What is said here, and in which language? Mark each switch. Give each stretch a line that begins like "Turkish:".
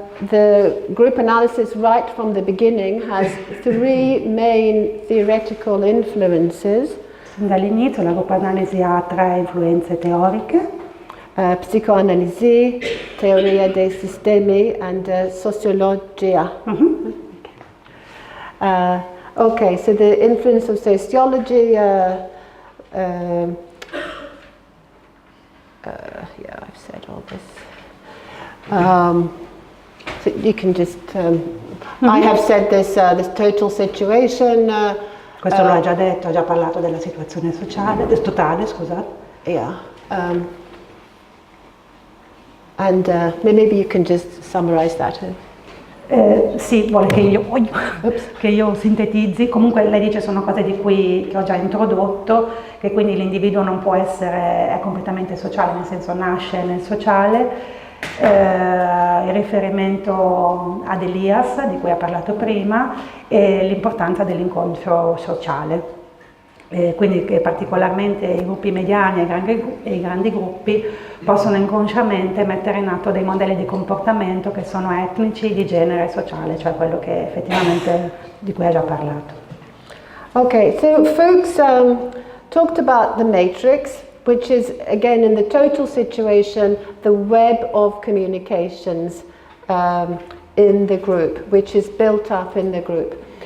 English: The group analysis right from the beginning has three main theoretical influences.
Italian: Dall'inizio la gruppoanalisi ha tre influenze teoriche. Psicoanalisi, teoria dei sistemi and sociologia.
English: Okay, so the influence of sociology, yeah, I've said all this. So you can just, I have said this total situation.
Italian: Questo lo ha già detto, ha già parlato della situazione sociale, totale, scusate.
English: Yeah. And maybe you can just summarize that.
Italian: Sì, vuole che io sintetizzi. Comunque lei dice sono cose che ho già introdotto, che quindi l'individuo non può essere, è completamente sociale, nel senso nasce nel sociale. Il riferimento ad Elias, di cui ha parlato prima, e l'importanza dell'inconscio sociale. quindi che particolarmente i gruppi mediani e i grandi gruppi possono inconsciamente mettere in atto dei modelli di comportamento che sono etnici, di genere e sociale, cioè quello che effettivamente di cui ha già parlato.
English: Okay, so Fuchs talked about the matrix, which is, again, in the total situation, the web of communications in the group, which is built up in the group.